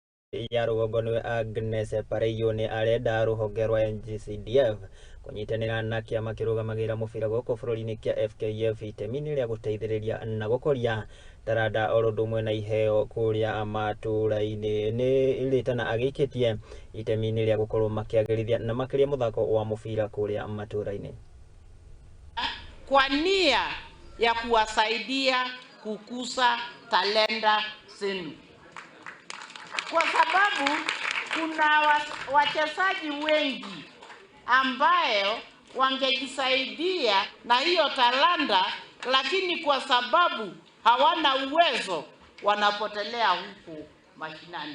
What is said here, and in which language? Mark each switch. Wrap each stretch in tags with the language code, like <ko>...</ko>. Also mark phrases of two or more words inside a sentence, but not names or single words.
<ki>ya rũgongo Agnes Pareiyo nĩ arenda rũhonge rwa NGCDF kũnyitanĩra na kĩama kĩrũgamagĩrĩra mũbira gũkũ bũrũri-inĩ kĩa FKF itemi-inĩ rĩa gũteithĩrĩria na gũkũria taranda o ũndũ ũmwe na iheo kũrĩa matũũra-inĩ. Nĩ Ritana agĩikĩtie itemi-inĩ rĩa gũkorwo makĩagĩrithia na makĩria mũthako wa mũbira kũrĩa matũũra-inĩ</ki> <sw>kwa nia ya kuwasaidia kukuza talenta zenu, kwa sababu kuna wachezaji wengi ambayo wangejisaidia na hiyo talanta, lakini kwa sababu hawana uwezo wanapotelea huku mashinani.</sw>